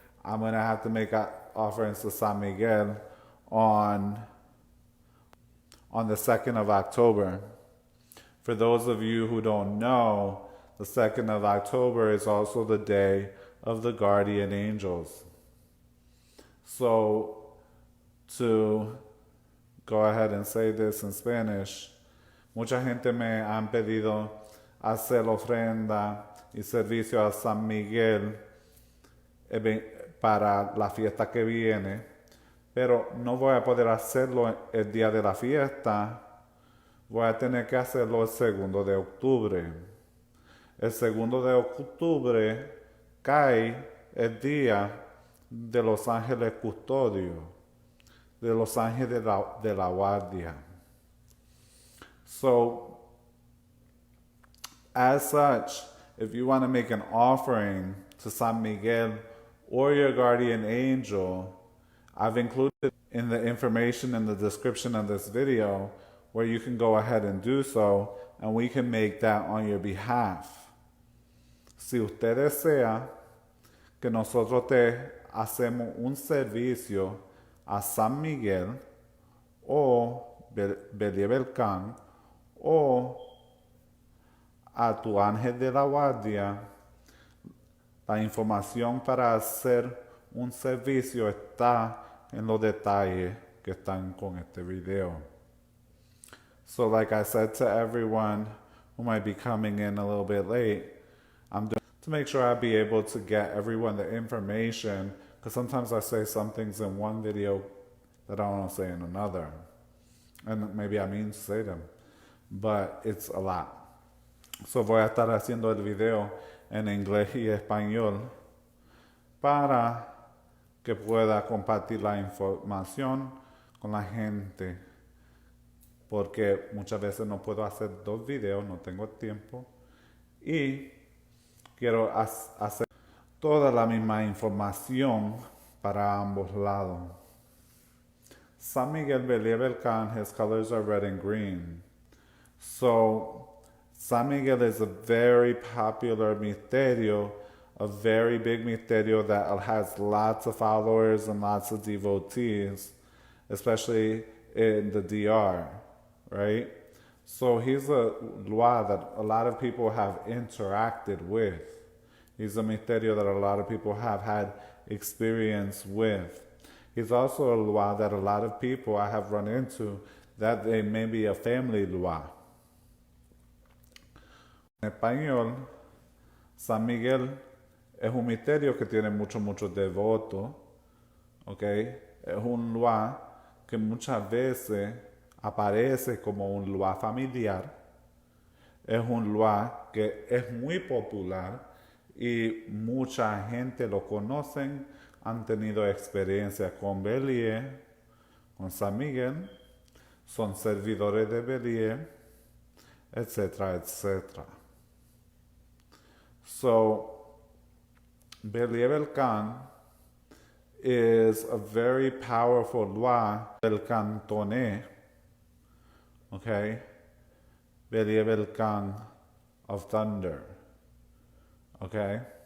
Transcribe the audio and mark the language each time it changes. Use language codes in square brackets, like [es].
[en] I'm going to have to make offerings to San Miguel on the 2nd of October. For those of you who don't know, the 2nd of October is also the day of the guardian angels. So, to go ahead and say this in Spanish, [es] mucha gente me han pedido hacer ofrenda y servicio a San Miguel para la fiesta que viene, pero no voy a poder hacerlo el día de la fiesta, voy a tener que hacerlo el 2 de octubre. El 2 de octubre cae el día de los ángeles custodios, de los ángeles de la guardia. [en] So, as such, if you want to make an offering to San Miguel or your guardian angel, I've included in the information in the description of this video where you can go ahead and do so, and we can make that on your behalf. [es] Si usted desea que nosotros te hacemos un servicio a San Miguel o Belie Belcan o a tu ángel de la guardia, la información para hacer un servicio está en los detalles que están con este video. [en] So like I said to everyone who might be coming in a little bit late, I'm doing to make sure I'll be able to get everyone the information, because sometimes I say some things in one video that I don't say in another. And maybe I mean to say them, but it's a lot. [es] So voy a estar haciendo el video en inglés y español para que pueda compartir la información con la gente, porque muchas veces no puedo hacer 2 videos, no tengo tiempo, y quiero hacer toda la misma información para ambos lados. [en] San Miguel Belie Belcan, his colors are red and green. So, San Miguel is a very popular misterio, a very big misterio that has lots of followers and lots of devotees, especially in the DR, right? So he's a lua that a lot of people have interacted with. He's a misterio that a lot of people have had experience with. He's also a lua that a lot of people I have run into that they may be a family lua. [es] En español, San Miguel es un misterio que tiene muchos devotos, ¿ok? Es un lua que muchas veces aparece como un lua familiar. Es un lua que es muy popular y mucha gente lo conocen, han tenido experiencia con Belie, con San Miguel, son servidores de Belie, etcétera, etcétera. [en] So, Belie Belcan is a very powerful loi Belcantoné, okay? Belie Belcan of thunder, okay?